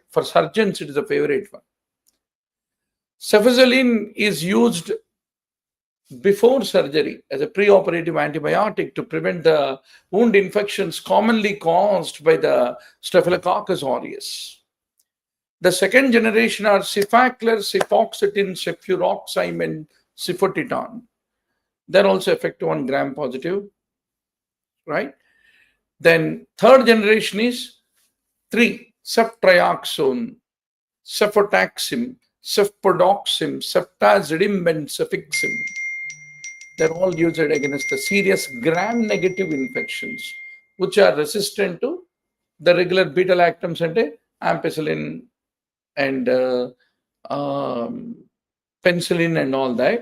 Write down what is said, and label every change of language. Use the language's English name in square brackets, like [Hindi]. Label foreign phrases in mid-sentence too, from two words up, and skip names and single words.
[English] For surgeons, it is a favorite one. Cefazolin is used before surgery as a preoperative antibiotic to prevent the wound infections commonly caused by the Staphylococcus aureus. The second generation are cefaclor, cefoxitin, cefuroxime, and cefotitan. They're also effective on gram-positive, right? Then third generation is 3, ceftriaxone, cefotaxime, cefpodoxime, ceftazidime, and cefixime. They're all used against the serious gram-negative infections, which are resistant to the regular beta-lactams and ampicillin and penicillin and all that.